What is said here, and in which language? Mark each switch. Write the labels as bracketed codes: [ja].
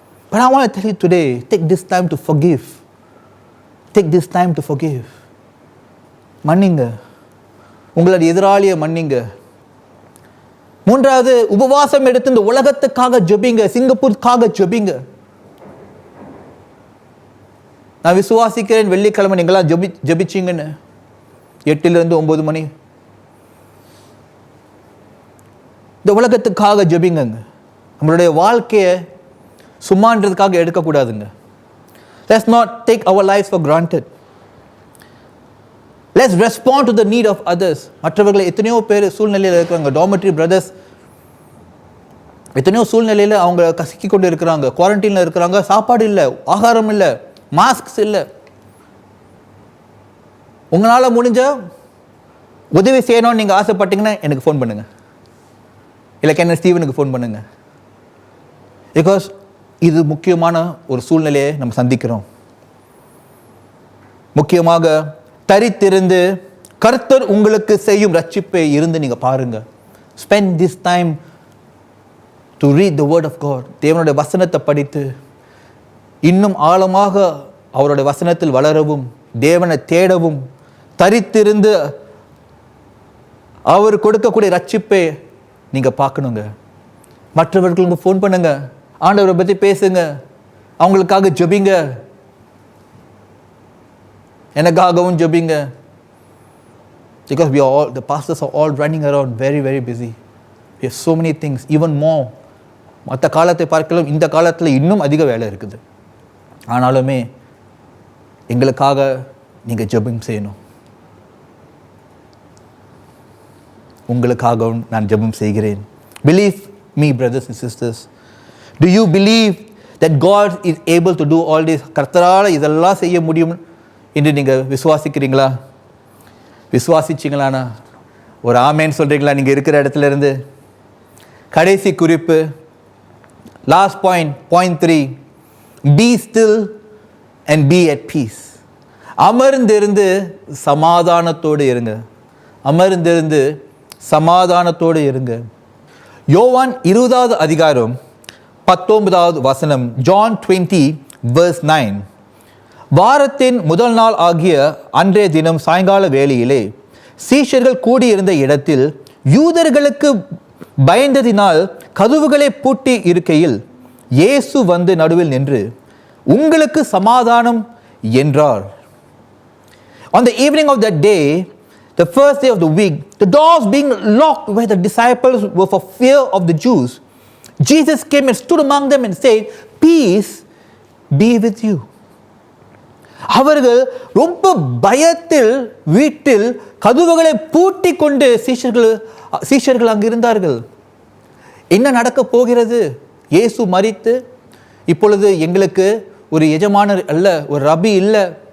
[en] But I want to tell you today, take this time to forgive. Take this time to forgive. [ta] மன்னிங்க, உங்களுடைய எதிராளியை மன்னிங்க. மூன்றாவது, உபவாசம் எடுத்து இந்த உலகத்துக்காக ஜெபிங்க, சிங்கப்பூருக்காக ஜெபிங்க. நான் விசுவாசிக்கிறேன், வெள்ளிக்கிழமை நீங்களாம் ஜெபிச்சிங்கன்னு 8 to 9 மணி இந்த உலகத்துக்காக ஜெபிங்க. நம்மளுடைய வாழ்க்கையை சும்மான்றதுக்காக எடுக்கக்கூடாதுங்க. [en] Let's not take our lives for granted. Let's respond to the need of others. [ta] மற்றவர்களை எத்தனையோ பேர் சூழ்நிலையில் இருக்கிறாங்க. டார்மெட்ரி பிரதர்ஸ் எத்தனையோ சூழ்நிலையில் அவங்க கசிக்கி கொண்டு இருக்கிறாங்க. குவாரண்டைனில் இருக்கிறாங்க. சாப்பாடு இல்லை, ஆகாரம் இல்லை, மாஸ்க்ஸ் இல்லை. உங்களால் முடிஞ்ச உதவி செய்யணும்னு நீங்கள் ஆசைப்பட்டீங்கன்னா எனக்கு ஃபோன் பண்ணுங்க, இல்லை கேன் ஸ்டீவனுக்கு ஃபோன் பண்ணுங்க. பிகாஸ் இது முக்கியமான ஒரு சூழ்நிலையை நம்ம சந்திக்கிறோம். முக்கியமாக தரித்திருந்து கர்த்தர் உங்களுக்கு செய்யும் ரட்சிப்பை இருந்து நீங்கள் பாருங்க. [en] Spend this time to read the word of God. [ta] தேவனுடைய வசனத்தை படித்து இன்னும் ஆழமாக அவருடைய வசனத்தில் வளரவும், தேவனை தேடவும், தரித்திருந்து அவர் கொடுக்கக்கூடிய ரட்சிப்பை நீங்கள் பார்க்கணுங்க. மற்றவர்களுக்கு ஃபோன் பண்ணுங்க, ஆண்டவரை பற்றி பேசுங்க, அவங்களுக்காக ஜெபிங்க, எனக்காகவும் ஜெபிங்க. [en] Because the pastors are all running around very busy. We have so many things, even more. [ta] மற்ற காலத்தை பார்க்கலாம் இந்த காலத்தில் இன்னும் அதிக வேலை இருக்குது. ஆனாலுமே எங்களுக்காக நீங்கள் ஜெபம் செய்யணும். உங்களுக்காகவும் நான் ஜெபம் செய்கிறேன். [en] Believe me, brothers and sisters. Do you believe that God is able to do all this? [ta] கர்த்தரால் இதெல்லாம் செய்ய முடியும் என்று நீங்கள் விசுவாசிக்கிறீங்களா? விசுவாசிச்சிங்களானா ஒரு ஆமேன்னு சொல்கிறீங்களா நீங்கள் இருக்கிற இடத்துல இருந்து? கடைசி குறிப்பு, [en] Last point 3, be still and be at peace. [ta] அமர்ந்திருந்து சமாதானத்தோடு இருங்க. அமர்ந்திருந்து சமாதானத்தோடு இருங்க. யோவான் 20வது அதிகாரம் 19வது வசனம், [en] John 20 verse 9. [ta] வாரத்தின் முதல் நாள் ஆகிய அன்றைய தினம் சாயங்கால வேளையிலே சீஷர்கள் கூடியிருந்த இடத்தில் யூதர்களுக்கு பயந்ததினால் கதவுகளை பூட்டி இருக்கையில் இயேசு வந்து நடுவில் நின்று, உங்களுக்கு சமாதானம் என்றார். [en] On the evening of that day, the first day of the week, the doors being locked where the disciples were for fear of the Jews, Jesus came and stood among them and said, "Peace be with you." [ta] அவர்கள் ரொம்ப பயத்தில் வீட்டில் கதவுகளை பூட்டி கொண்டு சீஷர்கள் அங்கு இருந்தார்கள். என்ன நடக்க போகிறது? இயேசு மரித்து இப்பொழுது எங்களுக்கு ஒரு எஜமானர் அல்ல, ஒரு ரபி இல்லை.